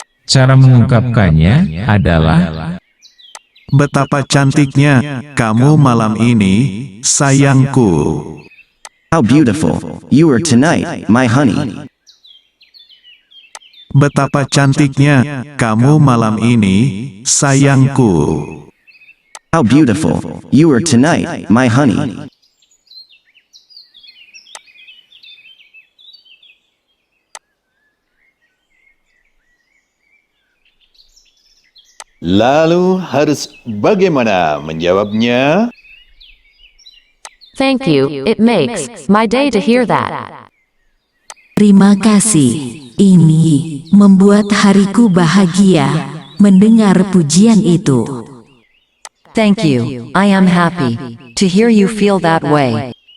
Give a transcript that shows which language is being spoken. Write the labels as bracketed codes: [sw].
[id] Cara mengungkapkannya adalah betapa cantiknya kamu malam ini, sayangku. [en] How beautiful you are tonight, my honey. [id] Betapa cantiknya kamu malam ini, sayangku. [en] How beautiful you are tonight, my honey. [id] Lalu harus bagaimana menjawabnya? [en] Thank you, it makes my day to hear that. [id] Terima kasih. Ini membuat hariku bahagia mendengar pujian itu. [en] Thank you, I am happy to hear you feel that way.